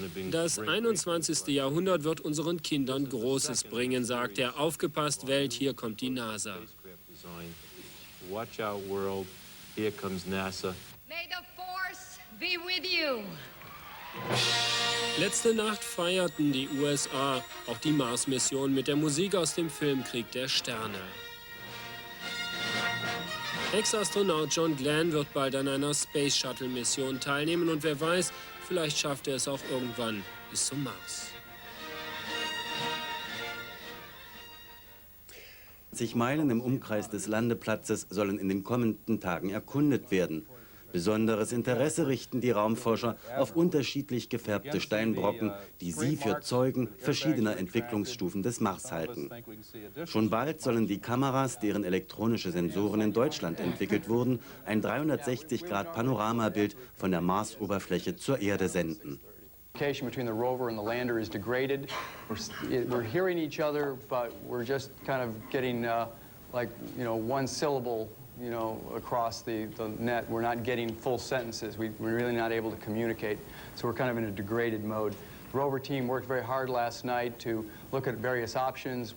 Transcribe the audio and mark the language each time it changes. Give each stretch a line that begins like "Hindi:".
German: Das 21. Jahrhundert wird unseren Kindern Großes bringen, sagt er. Aufgepasst, Welt, hier kommt die NASA.
English: Watch out, world. Here comes NASA. May the force be with you.
German: Letzte Nacht feierten die USA auch die Mars-Mission mit der Musik aus dem Film Krieg der Sterne. Ex-Astronaut John Glenn wird bald an einer Space-Shuttle-Mission teilnehmen und wer weiß, vielleicht schafft er es auch irgendwann bis zum Mars. 80 Meilen im Umkreis des Landeplatzes sollen in den kommenden Tagen erkundet werden. Besonderes Interesse richten die Raumforscher auf unterschiedlich gefärbte Steinbrocken, die sie für Zeugen verschiedener Entwicklungsstufen des Mars halten. Schon bald sollen die Kameras, deren elektronische Sensoren in Deutschland entwickelt wurden, ein 360-Grad-Panoramabild von der Marsoberfläche zur Erde senden.
English: Communication between the rover and the lander is degraded. We're hearing each other, but we're just kind of getting like, one syllable, across the net. We're not getting full sentences. We're really not able to communicate. So we're kind of in a degraded mode. The rover team worked very hard last night to look at various options.